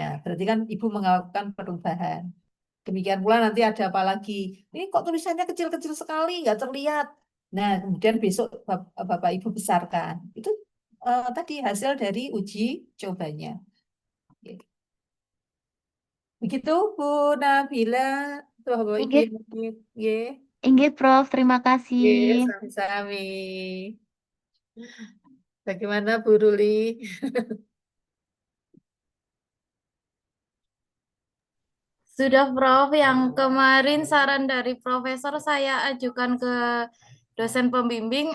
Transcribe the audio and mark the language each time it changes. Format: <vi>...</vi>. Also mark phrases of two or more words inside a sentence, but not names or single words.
<id>Berarti kan Ibu melakukan perubahan. Demikian pula nanti ada apa lagi? Ini kok tulisannya kecil-kecil sekali, nggak terlihat. Nah, kemudian besok Bapak Ibu besarkan. Itu tadi hasil dari uji cobanya. Oke. Begitu Bu Nabila. Tuh, Bapak Ibu Nggih. yang nggih. Nggih, Prof. Terima kasih. Oke, sami-sami. Bagaimana Bu Ruli? Sudah, Prof. Yang kemarin saran dari profesor saya ajukan ke dosen pembimbing.</id>